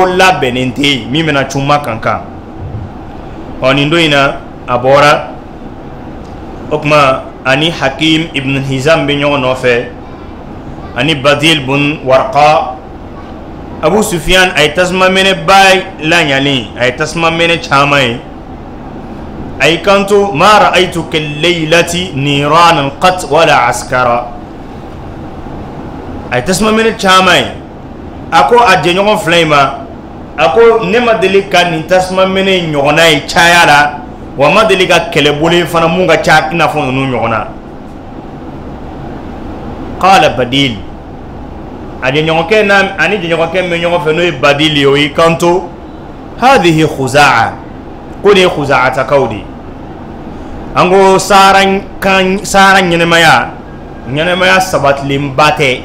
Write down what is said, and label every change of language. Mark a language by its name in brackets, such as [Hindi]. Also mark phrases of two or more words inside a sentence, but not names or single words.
[Bambara] labɛnnen tɛ yen min bɛna cun Makan kan ɔ nin don in na a bɔra o tuma ani Hakim ibn Hizam bɛ ɲɔgɔn nɔfɛ ani Badil bun Warqa Abu Sufyan a ye tasuma mɛnɛ ba laɲalen a ye tasuma mɛnɛ caman ye a y'i kanto [Arabic] ما رأيت كالليلة نيرانا قط ولا عسكرا [Bambara] a ye tasuma mɛnɛ caman ye a ko a jɛɲɔgɔn fila in ma a ko ne ma deli ka nin tasuma mɛnɛ ɲɔgɔnna ye caya la wa ma deli ka kɛlɛbolo fana mun ka ca i n'a fɔ ninnu ɲɔgɔnna qala Badil a jɛɲɔgɔnkɛ ani jɛɲɔgɔnkɛ min bɛ ɲɔgɔn fɛ n'o ye Badil ye o y'i kanto hadhihi Khuza'a ko nin ye Khuza'atakaw de an ko sahara ɲɛnɛmaya sabatilenba tɛ